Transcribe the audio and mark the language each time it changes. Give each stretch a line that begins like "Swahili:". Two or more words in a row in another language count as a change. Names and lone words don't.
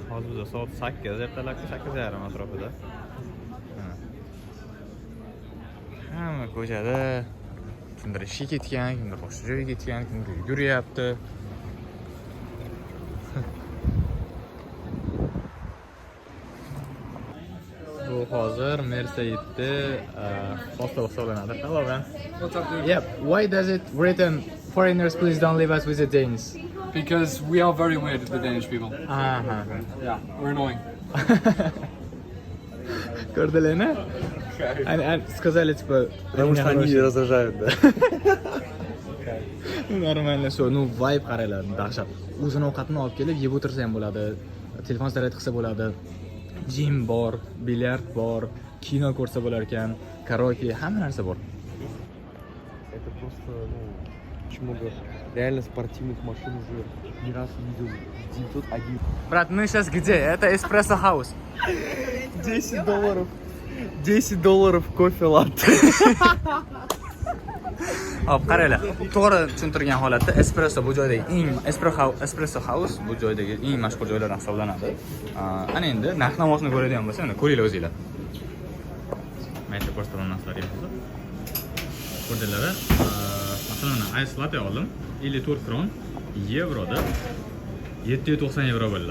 Uzbek: Hozir biz soat 8 ertalabki 8:30 atrofida. Hamma ko'chada kimdir ishga ketgan, kimdir boshqa joyga ketgan, kimdir yuryapti. Bu hozir Mercedes posta hisoblanadi.
English: Hello man. What's up, dude? Yep. Why does it written foreigners please don't leave us with the Danes? Because we are very weird, the Danish people. Aha. Yeah, we're annoying.
Russian: Ko'rdilarmi? Они сказали типа, Потому что они раздражают, да. Нормально все. Ну,
Uzbek: vibe qaranglar, dahshat. O'zini ovqatini olib kelib, yeb o'tirsa ham bo'ladi. Telefon zaryad qilsa bo'ladi. Gym bor, bilyard bor, kino ko'rsa bo'lar ekan, karaoke, hamma narsa bor.
Russian: Это просто, очень много реально спортивных машин уже не раз видел. 901. Брат, мы сейчас где? Это Espresso House. $10. $10 кофе латте.
Uzbek: Hop, qaranglar. To'g'ri tushuntirgan holatda Espresso bu joydagi eng Espresso House bu joydagi eng mashhur joylardan hisoblanadi. Ana endi narx-navosini ko'radigan bo'lsa, mana ko'ringlar o'zinglar. Mayda ko'rsataman narxlarga hozir. Ko'rdinglar, masalan,
English: ice latte
Uzbek: oldim, 54 kron, yevroda 790 yevro bo'ldi.